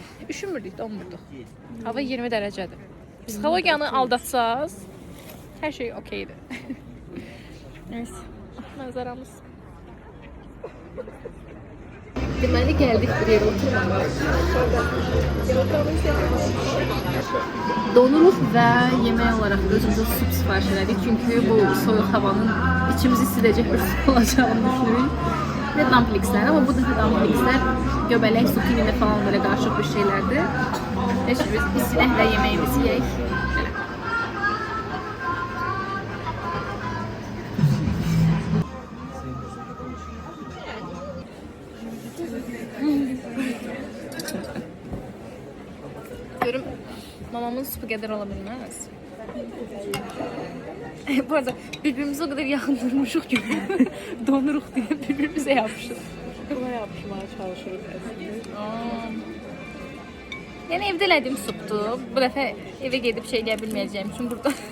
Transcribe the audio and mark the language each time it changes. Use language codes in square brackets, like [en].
[az] Üşümürdük, donmurduq. Hava 20 dərəcədir. Psixologiyanı aldatsaz, hər şey okeydir. Neyse, mənzərəmiz. Deməli gəldik bir yerə oturmağa. Donuruq və yemək olaraq özümüzə sup sifariş elədik. Çünki bu soyuq havanın içimizi isidəcək bir sup olacağını düşünürük. Və dumplingslər, amma bu dəfə dumplingslər göbələk, zucchini falan belə qarışıq bir şeylərdir. Heç biz isinəklə yeməyimizi yeyək. Görüm mamamın supu qədər ola bilməz. [tr] Bu arada birbirimize o kadar yakın durmuşuq ki donuruq diye birbirimize yapışıq. [az] Qırma yapışmağa çalışırıq əslində. Yəni evdə elədiyim supdur. Bu dəfə evə gedib şey eləyə bilməyəcəyim üçün burada.